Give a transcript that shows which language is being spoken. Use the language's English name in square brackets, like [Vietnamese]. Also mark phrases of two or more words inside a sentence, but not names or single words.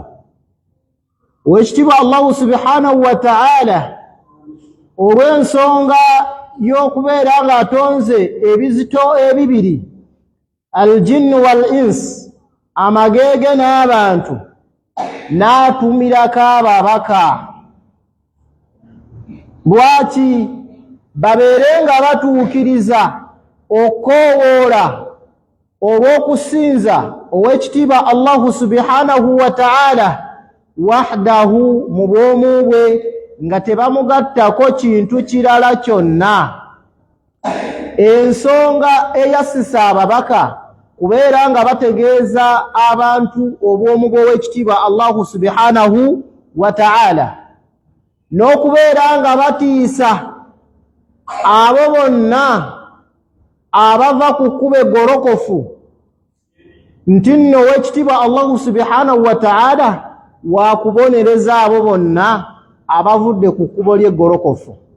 [Ganda] Wekitibwa Allah [Arabic] سبحانه وتعالى [Ganda] olw'ensonga y'okubeera nga atonze ebizito ebibiri, [Arabic] الجن والإنس, [Ganda] amagege n'abantu, n'atumirako ababaka lwaki babeere nga batuukiriza okukowoola olw'okusinza ow'ekitiibwa Allahu [Arabic] سبحانه وتعالى وحده [Ganda] mu bwomu bwe nga tebamugattako kintu kirala kyonna. Ensonga eyasisa ababaka kubeera nga bategeeza abantu obwomu bw'owekitiibwa Allahu [Arabic] سبحانه وتعالى, [Ganda] n'okubeera nga batiisa abo bonna abava ku kkubo eggolokofu nti nno owekitiibwa Allahu [Arabic] سبحانه وتعالى [Ganda] waakubonereza abo bonna abavudde ku kkubo ly'eggolokofu.